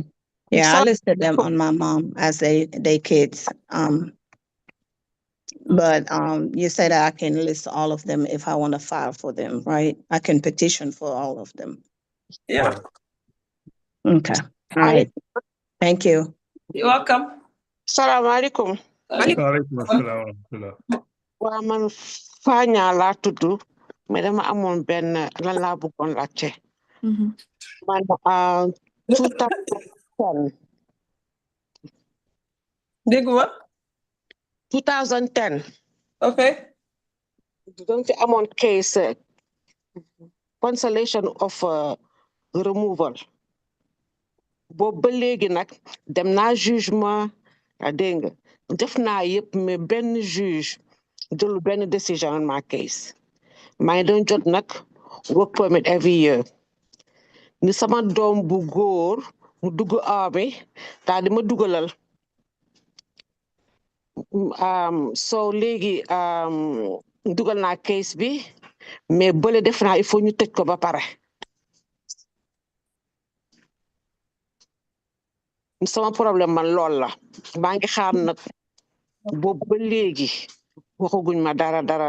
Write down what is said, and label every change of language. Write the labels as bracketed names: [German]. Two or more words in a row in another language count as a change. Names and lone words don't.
[English] Yeah, I listed them on my mom as they kids. But you said that I can list all of them if I want to file for them, right? I can petition for all of them. Yeah. Okay. All right. Thank you. You're welcome. [Arabic] Assalamu alaikum. Waalaikum assalam wa rahmatullah. [Wolof] Waa man Fanya laa tudd mais dama amoon benn lan laa bëggoon laajte. Man 2010. Dégguma. 2010. [English] Okay. [Wolof] Dañ fi amoon [English] case cancellation of removal. [Wolof] Boobu ba léegi nag dem naa jugement dégg nga def naa yëpp mais benn juge jëlu benn décision [English] on my case. [Wolof] maa ngi doon jot nag [English] work permit every year. [Wolof] Ni sama doom bu góor mu dugg army daal di ma dugalal. So léegi dugal naa case bi mais bële def naa [French] il faut [Wolof] ñu tëj ko ba pare. Sama problème man lool la maa ngi xaar nag boobu ba léegi waxaguñ ma dara.